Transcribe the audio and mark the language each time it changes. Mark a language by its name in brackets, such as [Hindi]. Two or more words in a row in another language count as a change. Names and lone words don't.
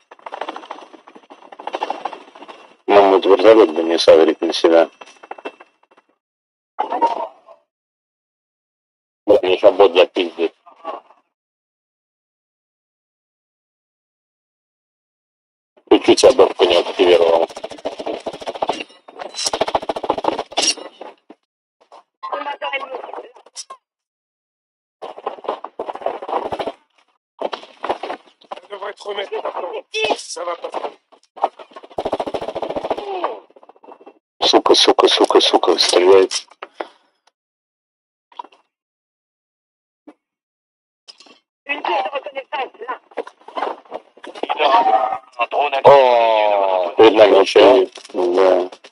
[Russian] Нам вот вертолет бы не сагрить на себя. Бля, мне еще бот запиздит. Чуть-чуть я бэпку не активировал. [French] Ça devrait te remettre maintenant. Ça va pas. [Russian] Сука, стреляет. О, перед нами еще. Да.